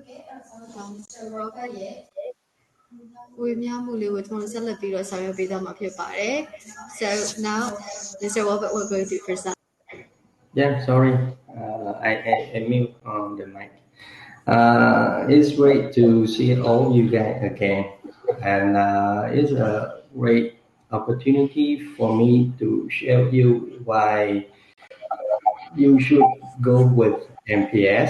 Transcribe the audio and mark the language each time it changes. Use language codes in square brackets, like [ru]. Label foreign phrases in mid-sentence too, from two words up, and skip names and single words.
[my] Mr. Robert ရဲ့ဝေမျှမှုလေးကိုကျွန်တော်ဆက်လက်ပြီးတော့ဆောင်ရွက်ပေးသွားမှာဖြစ်ပါတယ် [en] So now Mr. Robert will go to present. Yeah, sorry, I mute on the mic. It's great to see all you guys again, and it's a great opportunity for me to share with you why you should go with MPS.